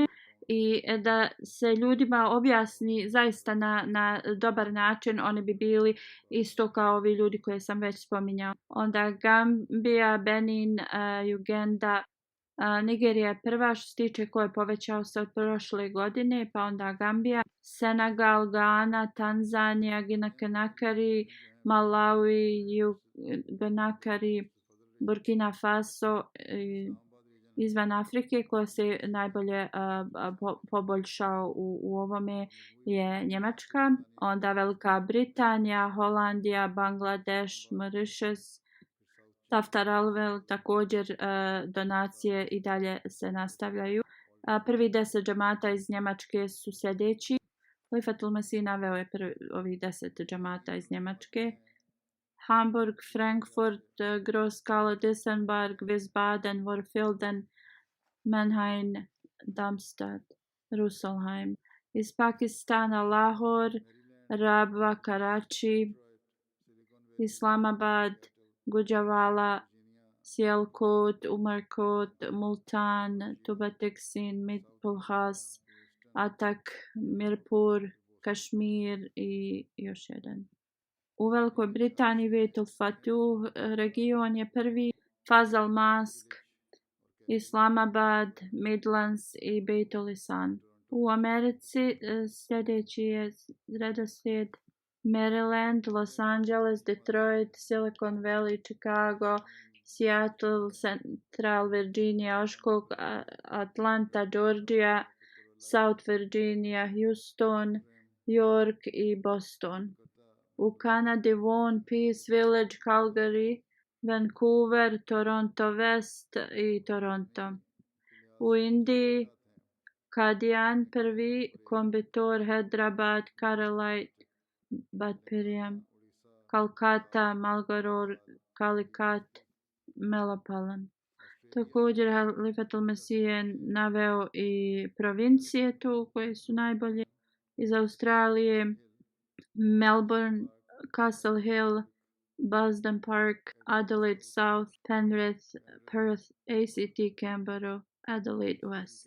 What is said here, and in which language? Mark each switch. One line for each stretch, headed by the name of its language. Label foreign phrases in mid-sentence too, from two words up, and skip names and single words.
Bosnian: I da se ljudima objasni zaista na dobar način, oni bi bili isto kao ovi ljudi koje sam već spominjao. Onda Gambija, Benin, Uganda, Nigerija je prva što se tiče ko je povećao se od prošle godine, pa onda Gambija, Senegal, Ghana, Tanzanija, Guinea-Conakry, Malawi, Guinea-Conakry, Burkina Faso, izvan Afrike koja se najbolje poboljšao u ovome je Njemačka, onda Velika Britanija, Holandija, Bangladeš, Mauritius, Taftaralvel, također donacije i dalje se nastavljaju. Prvi 10 džamata iz Njemačke su sljedeći. Halifatul Mesih naveo je ovih 10 džamata iz Njemačke. Hamburg, Frankfurt, Groß-Kala, Dissenberg, Wiesbaden, Worfelden, Mannheim, Darmstadt, Rüsselsheim. Iz Pakistana Lahore, Rabwa, Karachi, Islamabad, Gujranwala, Sialkot, Umarkot, Multan, Tubateksin, Mitpulhas, Atak, Mirpur, Kašmir i još jedan. U Velikoj Britaniji Beitul Fatuh region je prvi, Fazal Mask, Islamabad, Midlands i Beitul Lisan. U Americi sljedeći je redoslijed Maryland, Los Angeles, Detroit, Silicon Valley, Chicago, Seattle, Central Virginia, Oshkosh, Atlanta, Georgia, South Virginia, Houston, York i Boston. U Kanadi Vaughan, Peace Village, Calgary, Vancouver, Toronto West i Toronto. U Indiji Kadian prvi, Coimbatore, Hyderabad, Karalite, Batpiriam, Calcutta, Mangalore, Calicut, Melapalan. Također Halifatul Mesih je naveo i provincije tu koje su najbolje. Iz Australije Melbourne, Castle Hill, Boston Park, Adelaide South, Penrith, Perth, ACT Canberra, Adelaide West.